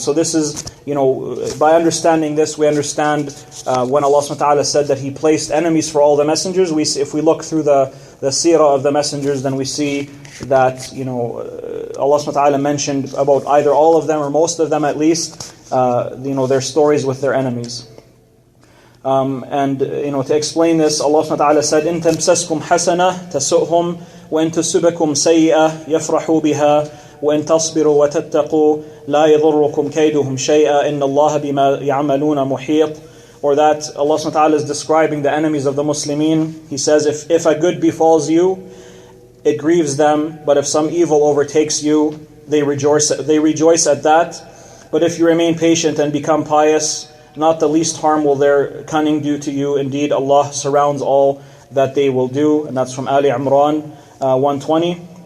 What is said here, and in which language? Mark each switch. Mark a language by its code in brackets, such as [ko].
[en] So this is, by understanding this, we understand when Allah subhanahu wa ta'ala said that He placed enemies for all the messengers. If we look through the seerah of the messengers, then we see that, Allah subhanahu wa ta'ala mentioned about either all of them or most of them at least, their stories with their enemies. To explain this, Allah subhanahu wa ta'ala said, [ar] إِن تَمْسَسْكُمْ حَسَنَةٌ تَسُؤْهُمْ وَإِن تُصِبْكُمْ سَيِّئَةٌ يَفْرَحُوا بِهَا وَإِن تَصْبِرُوا وَتَتَّقُوا لَا يَضُرُّكُمْ كَيْدُهُمْ شَيْئًا إِنَّ اللَّهَ بِمَا يَعْمَلُونَ مُحِيطٌ. [en] Or that Allah subhanahu wa ta'ala is describing the enemies of the Muslimin. He says, if a good befalls you, it grieves them, but if some evil overtakes you, they rejoice at that. But if you remain patient and become pious, not the least harm will their cunning do to you. Indeed, Allah surrounds all that they will do. And that's from Ali Imran 120.